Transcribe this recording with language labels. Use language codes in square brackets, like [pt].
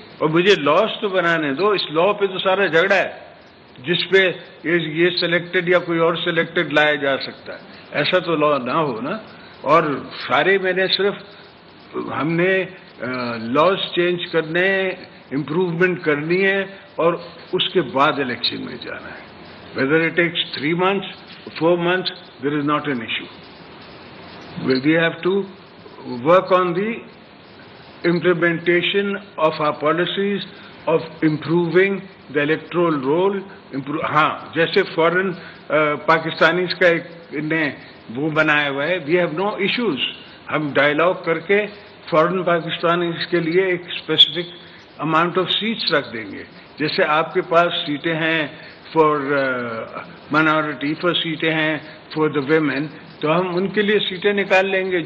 [ur] اور مجھے لاس تو بنانے دو. اس لا پہ تو سارا جھگڑا ہے جس پہ یہ سلیکٹڈ یا کوئی اور سلیکٹڈ لایا جا سکتا ہے. ایسا تو لا نہ ہو نا. اور سارے میں نے صرف ہم نے لاز چینج کرنے، امپروومنٹ کرنی ہے اور اس کے بعد الیکشن میں جانا ہے. [en] Whether it takes 3 months, 4 months, there is not an issue. We have to work on the implementation of our policies of improving the electoral roll. [ur] ہاں جیسے فورن پاکستانیز کا ایک نے وہ بنایا ہوا ہے، [en] we have no issues. [ur] ہم ڈائلاگ کر کے فورن پاکستانیز کے لیے ایک اسپیسیفک اماؤنٹ آف سیٹس رکھ دیں گے. جیسے آپ کے پاس سیٹیں ہیں فار مائنورٹی، فار سیٹیں ہیں فار دا ویمن، تو ہم ان کے لیے سیٹیں نکال لیں گے.